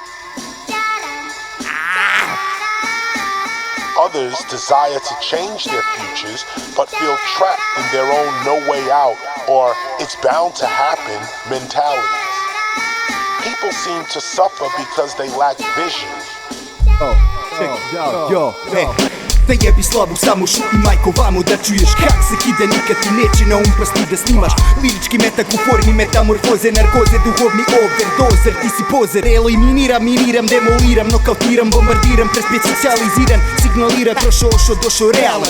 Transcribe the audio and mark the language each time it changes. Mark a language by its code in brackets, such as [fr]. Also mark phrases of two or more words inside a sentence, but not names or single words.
[en] Others desire to change their futures, but feel trapped in their own no way out or it's bound to happen mentalities. People seem to suffer because they lack vision. [hr] Da jebi slavu samo šuti majko vamo da čuješ kak se kide, nikad ti neće na um pasti da snimaš lirički metak u formi metamorfoze, narkoze, duhovni overdozer. Ti si pozer, eliminiram, miniram, demoliram, nokautiram, bombardiram, prespecijaliziran, signalira trošo, došo realan.